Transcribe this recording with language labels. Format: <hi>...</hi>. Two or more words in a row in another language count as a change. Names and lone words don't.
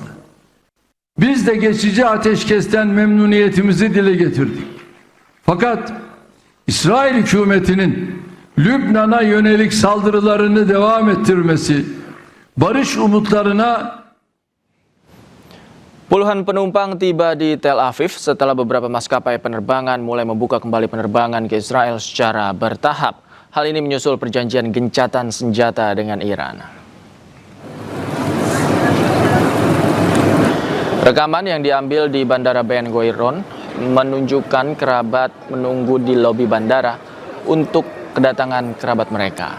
<tr>Biz de geçici ateşkesten memnuniyetimizi dile getirdik. Fakat İsrail hükümetinin Lübnan'a yönelik saldırılarını devam ettirmesi, barış umutlarına</tr> <id>Puluhan penumpang tiba di Tel Aviv setelah beberapa maskapai penerbangan mulai membuka kembali penerbangan ke Israel secara bertahap. Hal ini menyusul perjanjian gencatan senjata dengan Iran. Rekaman yang diambil di Bandara Ben Gurion menunjukkan kerabat menunggu di lobi bandara untuk kedatangan kerabat mereka.</id>